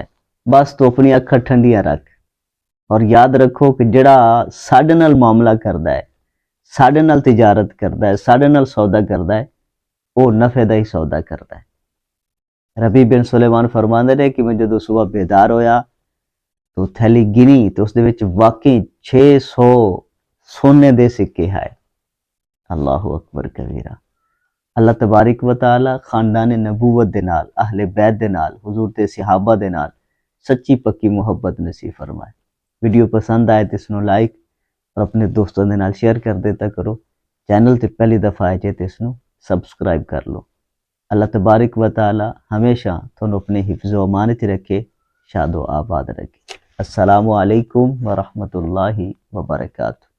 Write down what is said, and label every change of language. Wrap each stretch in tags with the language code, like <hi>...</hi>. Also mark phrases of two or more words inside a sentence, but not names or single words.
<pa>بس تو اپنی اکھاں ٹھنڈیاں رکھ اور یاد رکھو کہ جیہڑا ساڈے نال معاملہ کردا ہے، ساڈے نال تجارت کردا ہے، ساڈے نال سودا کردا ہے، وہ نفعے کا ہی سودا کردا ہے. ربیع بن سلیمان فرماندے نے کہ میں جدوں صبح بیدار ہویا تو تھیلی گنی تو اسدے وچ واقعی 600 سونے دے سکے ہے.</pa> <ar>الله أكبر كبيرا.</ar> <pa>اللہ</pa> <ar>تبارك وتعالى</ar> <pa>خاندان نبوت دے نال,</pa> <ar>أهل البيت</ar> <pa>دے نال، حضور تے صحابہ دے نال سچی پکی محبت نصیب فرمائے. ویڈیو پسند آئے تو اسنوں لائک اور اپنے دوستاں کے نال شیئر کر دیتا کرو. چینل تے پہلی دفعہ آئے تو اسنوں سبسکرائب کر لو. اللہ</pa> <ar>تبارك وتعالى</ar> <pa>ہمیشہ تہانوں اپنے</pa> <ar>حفظ وأمان</ar> <pa>چ رکھے، شاد و آباد رکھے.</pa> <ar>السلام عليكم ورحمة الله وبركاته.</ar>